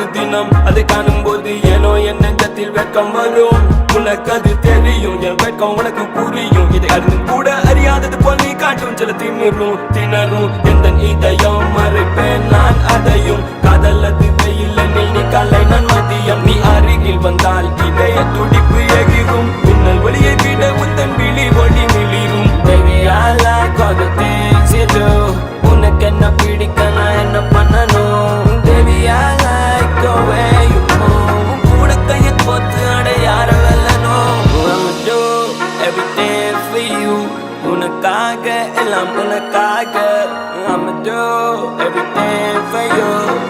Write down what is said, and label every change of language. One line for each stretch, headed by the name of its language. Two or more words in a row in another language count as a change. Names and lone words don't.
Tamil: தினம் அதை காணும் போது ஏனோ என் நெஞ்சத்தில் வெட்கம் வரும் உனக்கு அது தெரியும் என் வெட்கம் உனக்கு புரியும் இதை அறிந்து கூட அறியாதது போல் நீ காட்டும் சில திணறும் எந்த இதயம் மறைப்பேன் நான் அதையும் காதல் அது வெயில் நீ காலை நான் மதியம் நீ அருகில் வந்தால் இதய துடிப்பு எகிரும் உன்னல் ஒளியை விட உந்தன் விழி ஒளி மிளிரும்
English: Baby I like all the things you do
Tamil: உனக்கு என்ன பிடிக்க நான் என்ன பண்ணணும்
English: Baby I like the way you move
Tamil: கூட கையை போத்து அட யார வெல்லணும்
English: I'ma do everything for you
Tamil: உனக்காக எல்லாம் உனக்காக
English: I'ma do everything for you